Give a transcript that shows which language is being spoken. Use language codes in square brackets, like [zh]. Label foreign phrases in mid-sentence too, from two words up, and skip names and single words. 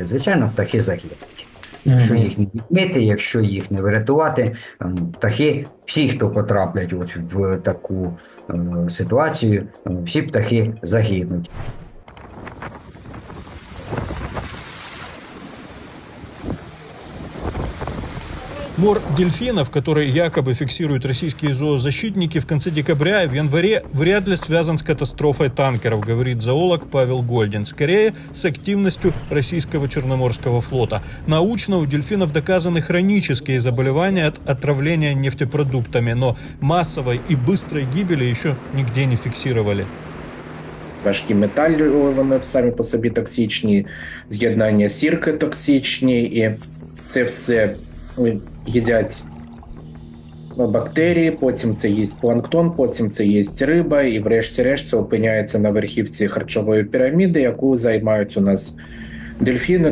[uk] Звичайно, птахи загинуть. Якщо їх не відмити, якщо їх не врятувати, птахи, всі, хто потраплять от в таку ситуацію, всі птахи загинуть. [ru] Мор дельфинов, который якобы фиксируют российские зоозащитники, в конце декабря и в январе вряд ли связан с катастрофой танкеров, говорит зоолог Павел Гольдин. Скорее, с активностью российского Черноморского флота. Научно у дельфинов доказаны хронические заболевания от отравления нефтепродуктами, но массовой и быстрой гибели еще нигде не фиксировали. [uk] Важкі метали, вони самі по собі токсичні, з'єднання сірки токсичні, і це все їдять бактерії, потім це їсть планктон, потім це їсть риба, і врешті-решт це опиняється на верхівці харчової піраміди, яку займають у нас дельфіни.